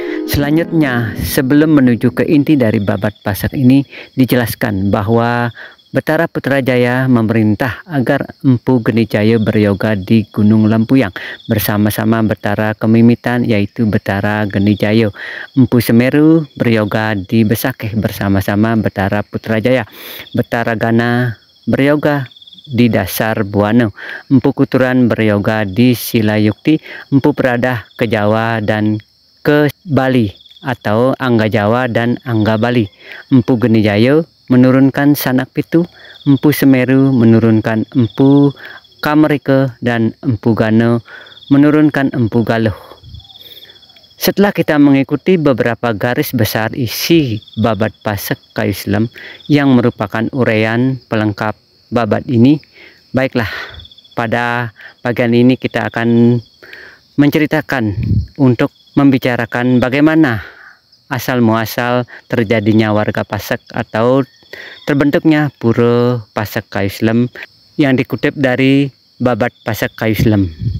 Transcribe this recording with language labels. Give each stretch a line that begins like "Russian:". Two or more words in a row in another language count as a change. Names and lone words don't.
Indonesian: Selanjutnya, sebelum menuju ke inti dari Babat Pasak ini, dijelaskan bahwa Betara Putrajaya memerintah agar Empu Genijaya beryoga di Gunung Lempuyang bersama-sama Betara Kemimitan yaitu Betara Genijaya. Empu Semeru beryoga di Besakeh bersama-sama Betara Putrajaya. Betara Gana beryoga di Dasar Buana. Empu Kuturan beryoga di Silayukti. Empu Peradah ke Jawa dan ke Bali atau Angga Jawa dan Angga Bali. Empu Genijaya menurunkan Sanak Pitu, Empu Semeru menurunkan Empu Kamerike, dan Empu Gana menurunkan Empu Galuh. Setelah kita mengikuti beberapa garis besar isi Babat Pasak Kayu Silam yang merupakan uraian pelengkap babat ini, baiklah, pada bagian ini kita akan menceritakan untuk membicarakan bagaimana asal muasal terjadinya warga Pasak atau terbentuknya Pura Pasak Kayu Silam yang dikutip dari Babat Pasak Kayu Silam.